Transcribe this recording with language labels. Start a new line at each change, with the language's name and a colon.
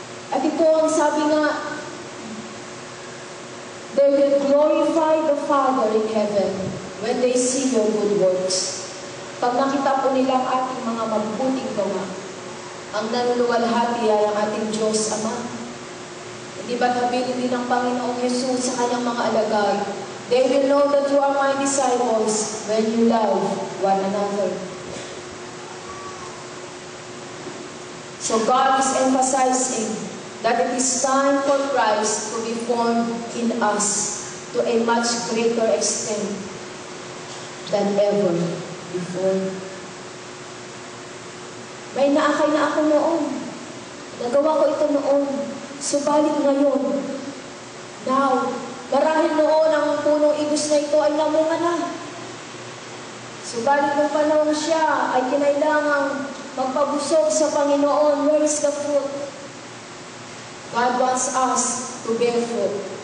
Filipino: At ito ang sabi nga,
English: they will glorify the Father in heaven when they see your good works.
Filipino: Pag nakita po nila ang ating mga mabuting gawa, ang nanuluwalhati ay ang ating Diyos Ama. Hindi ba nabilin din ng Panginoong Yesus sa kanyang mga alagay?
English: They will know that you are my disciples when you love one another. So God is emphasizing that it is time for Christ to be formed in us to a much greater extent than ever before.
Filipino: May naakay na ako noon. Nagawa ko ito noon. Subalit ngayon, now, marahil noon ang punong ibus na ito ay namunga na. Subalit nung panahon siya ay kinailangang magpabusog sa Panginoon.
English: Where is the fruit? God wants us to bear fruit.